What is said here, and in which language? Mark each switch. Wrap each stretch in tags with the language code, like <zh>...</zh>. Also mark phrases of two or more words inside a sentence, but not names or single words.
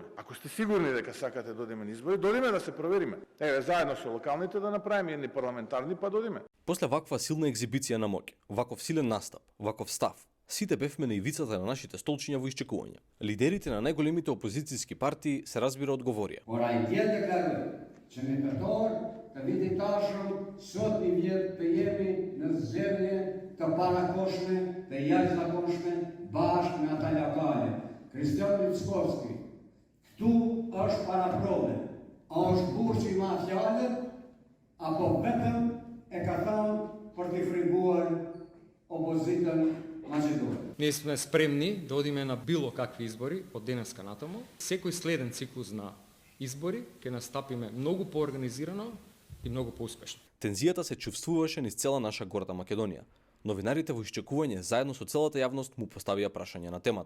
<mk>Ако сте сигурни дека сакате да одиме на избори, додиме да се провериме. Еве, заедно со локалните да направиме едни парламентарни, па додиме. После ваква силна екзибиција на моќ, ваков силен настап, ваков став, сите бевме на ивицата на нашите столчиња во исчекување. Лидерите на најголемите опозицијски партии се разбира одговорија.</mk> <sq>Ora i dje deklaroj që në tetor të vitit tashëm sot një vjet të jemi në zgjedhje të parakoshme, të jashtëzakonshme bashkë me ata lokale. Kristian Mickovski, këtu është para prove. A është burçi ma fjalët apo vetëm e ka thënë për të frymbuar opozitën Macedonија?</sq> <mk>Ние сме спремни да одиме на било какви избори од денеска натаму. Секој следен циклус на избори ќе настапиме многу поорганизирано и многу поуспешно. Тензијата се чувствуваше низ цела наша горда Македонија. Новинарите во исчекување заедно со целата јавност му поставија прашање на темата.</mk>